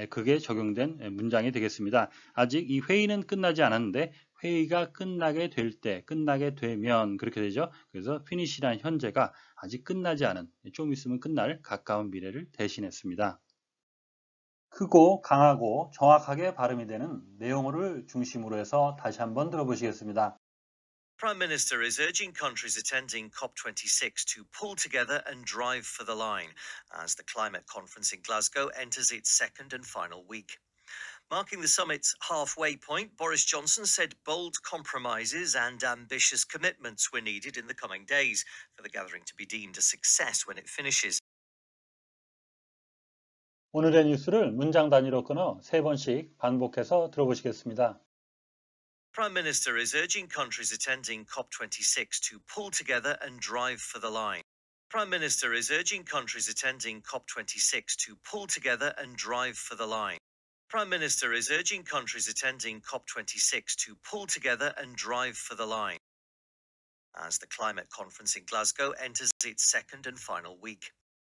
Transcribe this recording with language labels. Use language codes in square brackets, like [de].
[ko] 그게 적용된 문장이 되겠습니다. 아직 이 회의는 끝나지 않았는데 회의가 끝나게 될 때, 끝나게 되면 그렇게 되죠. 그래서 finish란 현재가 아직 끝나지 않은, 좀 있으면 끝날 가까운 미래를 대신했습니다. 크고 강하고 정확하게 발음이 되는 내용어를 중심으로 해서 다시 한번 들어보시겠습니다. [en] Prime Minister is urging countries attending COP26 to pull together and drive for the line as the climate conference in Glasgow enters its second and final week. Marking the summit's halfway point, Boris Johnson said bold compromises and ambitious commitments were needed in the coming days for the gathering to be deemed a success when it finishes. [ko] 오늘의 뉴스를 문장 단위로 끊어 3번씩 반복해서 들어보시겠습니다. [en] Prime Minister is urging countries attending COP26 to pull together and drive for the line. Prime Minister is urging countries attending COP26 to pull together and drive for the line. Prime Minister is urging countries attending COP26 to pull together and drive for the line as the climate conference in Glasgow enters its second and final week.